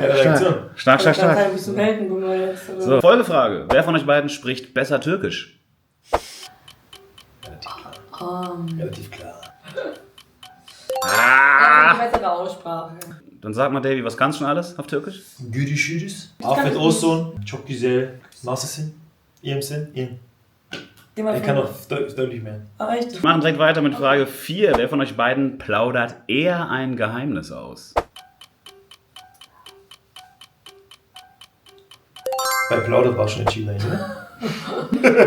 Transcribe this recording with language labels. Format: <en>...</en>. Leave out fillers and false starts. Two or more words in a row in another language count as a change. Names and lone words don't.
<de>in der Reaktion. stark. Ein bisschen Weltenbummel jetzt. Oder? So, Folgefrage. Wer von euch beiden spricht besser Türkisch? Relativ klar. Eine bessere Aussprache. Dann sag mal, Davy, was kannst du schon alles auf Türkisch?</de> <tr>Görüşürüz. Afiyet olsun. Çok güzel. Nasılsın? İyi misin? İyi.</tr> <de>Ich kann noch deutlich mehr. Ah, echt? Wir machen direkt weiter mit Frage 4. Wer von euch beiden plaudert eher ein Geheimnis aus? Bei Plaudert war schon entschieden eigentlich, ne?</de>